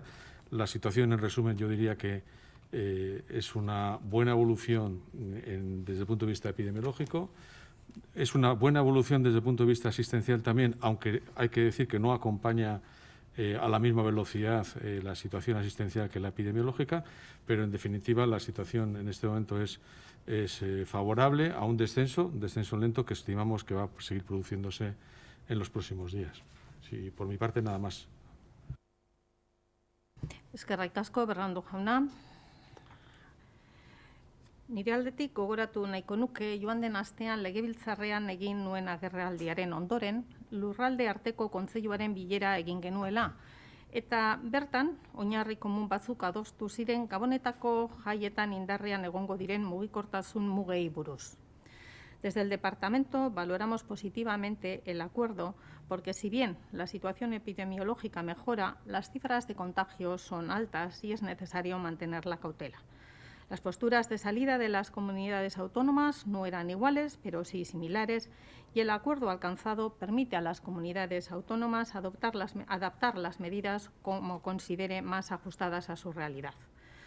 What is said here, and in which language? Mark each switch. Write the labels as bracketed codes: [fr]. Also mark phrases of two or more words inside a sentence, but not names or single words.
[es] La situación, en resumen, yo diría que es una buena evolución desde el punto de vista epidemiológico, es una buena evolución desde el punto de vista asistencial también, aunque hay que decir que no acompaña a la misma velocidad la situación asistencial que la epidemiológica, pero en definitiva la situación en este momento es favorable a un descenso lento que estimamos que va a seguir produciéndose en los próximos días. Sí, por mi parte, nada más. [eu] Eskerrik asko, Berraondo jauna. Nire aldetik gogoratu nahiko nuke joan den astean legebiltzarrean egin nuen agerraldiaren ondoren, lurralde arteko kontseiluaren bilera egin genuela. Eta bertan, oinarri komun batzuk adostu ziren Gabonetako jaietan indarrean egongo diren mugikortasun mugei buruz. [es] Desde el departamento valoramos positivamente el acuerdo porque si bien la situación epidemiológica mejora, las cifras de contagios son altas y es necesario mantener la cautela. Las posturas de salida de las comunidades autónomas no eran iguales, pero sí similares, y el acuerdo alcanzado permite a las comunidades autónomas adaptar las medidas como considere más ajustadas a su realidad.